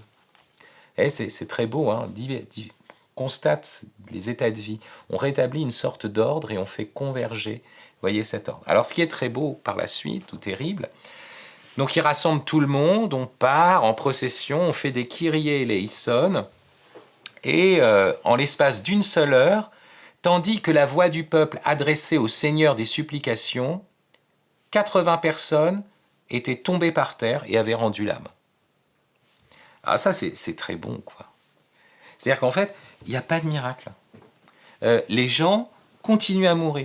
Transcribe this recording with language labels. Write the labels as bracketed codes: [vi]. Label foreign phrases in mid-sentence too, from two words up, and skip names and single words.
[fr] Et c'est très beau, hein, constate les états de vie. On rétablit une sorte d'ordre et on fait converger, voyez, cet ordre. Alors ce qui est très beau par la suite, ou terrible, donc il rassemble tout le monde, on part en procession, on fait des [el] Kyrie eleison, [fr] et en l'espace d'une seule heure, tandis que la voix du peuple adressée au Seigneur des supplications, 80 personnes étaient tombées par terre et avaient rendu l'âme. Ah ça c'est très bon, quoi. C'est-à-dire qu'en fait, il n'y a pas de miracle. Les gens continuent à mourir.